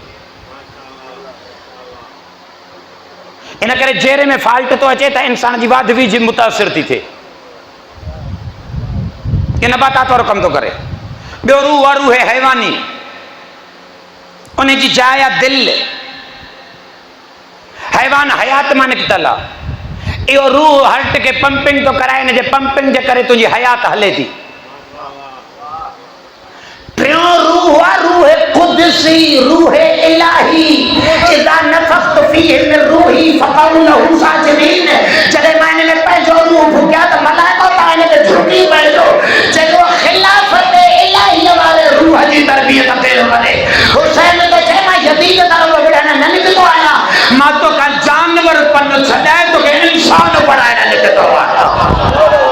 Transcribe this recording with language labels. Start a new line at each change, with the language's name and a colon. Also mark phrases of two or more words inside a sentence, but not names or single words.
Sindhi: इन करे जेरे में फॉल्ट तो अचे त इंसान जी वाध वीज मुतासिर थी थिए। ये नबातात वारो कम तो करे। ॿियो रूह आहे रूह हैवानी, उन जी जाइ आहे दिल। हैवान हयात मां निकितल आहे। इहो रूह हार्ट के पंपिंग तो कराए, इन जे पंपिंग जे करे तुंहिंजी हयात हले थी। टियों रूह आहे रूह कुदसी, रूह इलाही।
Arabic: إذا نفخت فيه من روحي فقعوا له ساجدين.
Sindhi: जॾहिं मां इन में पंहिंजो रूह फूकिया त मलाइको तव्हां इन ते झुकी पइजो। जेको ख़िलाफ़त इलाही वारे रूह जी तरबियत कयो वञे। हुसैन तो चए मां यज़ीद तरफ़ विढ़ण न निकितो आहियां, मां तो का जानवर पन छॾाए तोखे इंसान बणाइण निकितो आहियां।